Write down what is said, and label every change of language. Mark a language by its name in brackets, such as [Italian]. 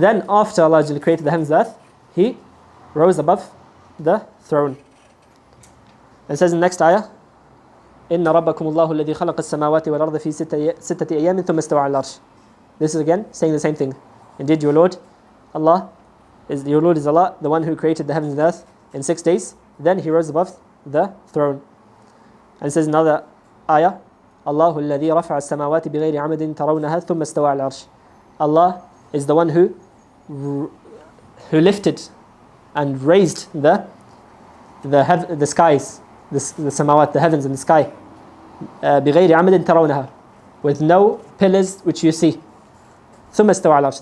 [English] Then after Allah created the heavens and earth, He rose above the throne. And it says in the next ayah, [Arabic] إن ربكم الله الذي خلق السماوات والأرض في ستة أيام ثم استوى على العرش. [English] This is again saying the same thing. Indeed, your Lord is Allah, the one who created the heavens and the earth in 6 days. Then He rose above the throne. And it says another ayah, [Arabic] الله الذي رفع السماوات بغير عمد ترونها ثم استوى على العرش. [English] Allah is the one who lifted and raised the skies, the samawat, the heavens and the sky, [Arabic] بغير عمد ترونها, [English] with no pillars which you see. [Arabic] ثم استوى على العرش.